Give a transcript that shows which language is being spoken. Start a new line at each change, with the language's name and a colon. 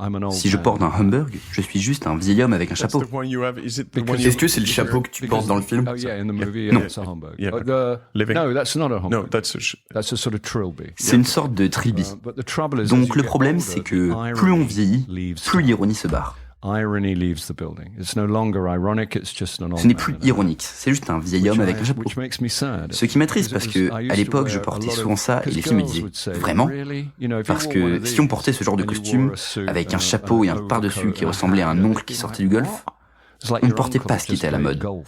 French: si je porte un Hamburg, je suis juste un vieil homme avec un chapeau. Est-ce que c'est le chapeau que tu portes dans le film? Non.
English: No, that's not a Hamburg. No, that's a sort of trilby.
French: C'est une sorte de trilby. Donc le problème, c'est que plus on vieillit, plus l'ironie se barre.
English: Irony leaves the building. It's no longer ironic, it's just an old
French: Ce n'est plus ironique, c'est juste un vieil homme avec un chapeau. Ce qui m'attriste parce que, à l'époque, je portais souvent ça et les filles me disaient « Vraiment ?» Parce que si on portait ce genre de costume, avec un chapeau et un par-dessus qui ressemblait à un oncle qui sortait du golf, on ne portait pas ce qui était à la mode.